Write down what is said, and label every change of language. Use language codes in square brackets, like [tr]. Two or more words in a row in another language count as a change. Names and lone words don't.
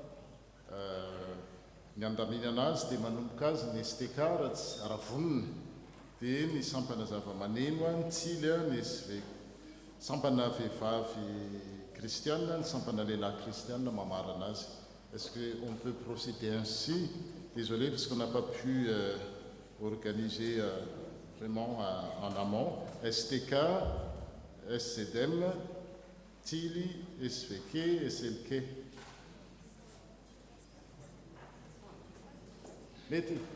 [mg] ny andaminana azy dia manomboka azy ny STK Ravonina, dia ny sampana zava-maneno ny Tsily, ny sampana vehivavy kristianina, ny sampana lehilahy kristianina mamarana azy. [fr] Est-ce qu'on peut procéder ainsi? Désolé parce qu'on n'a pas pu organiser vraiment en amont. STK, SCDM, Tili, SVK, SLK. [mg] Meti.